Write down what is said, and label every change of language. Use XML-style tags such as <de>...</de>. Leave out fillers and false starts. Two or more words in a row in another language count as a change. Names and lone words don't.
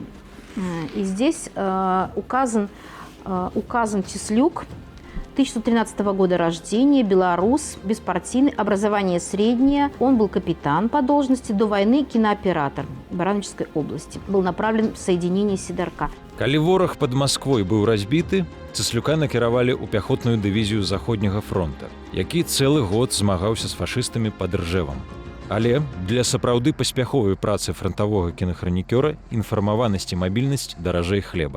<ru>И здесь указан Цыслюк, 1913 года рождения, белорус, беспартийный, образование среднее. Он был капитан по должности, до войны кинооператор Барановичской области. Был направлен в соединение Сидорка.</ru> <be>Калі вораг пад Масквой быў разбіты, Цыслюка накіравалі ў пяхотную дывізію заходняга фронта, які цэлы год змагаўся з фашыстамі пад Ржэвам. Але для сапраўды паспяховай працы фронтавога кінахранікёра інфармаванасць і мабільнасць даражэй хлеба.</be>